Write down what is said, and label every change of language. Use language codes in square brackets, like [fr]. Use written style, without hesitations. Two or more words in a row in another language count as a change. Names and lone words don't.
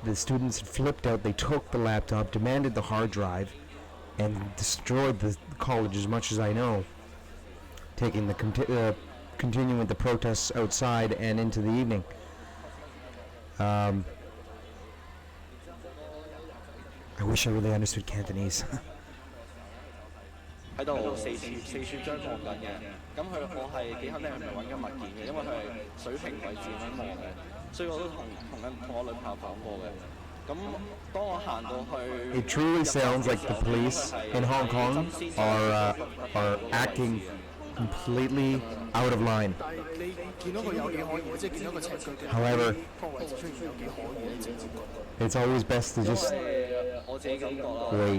[en] The students flipped out. They took the laptop, demanded the hard drive, and destroyed the college, as much as I know, taking the continuing the protests outside and into the evening. I wish I really understood Cantonese. [yue] 喺度四處張望緊嘅，咁我係幾肯定佢唔係揾緊物件嘅，因為佢係水平位置咁樣望嘅，所以我都同我女朋友講過嘅。咁當我行到去， [en] It truly sounds like the police in Hong Kong are acting completely out of line. However, it's always best to just wait.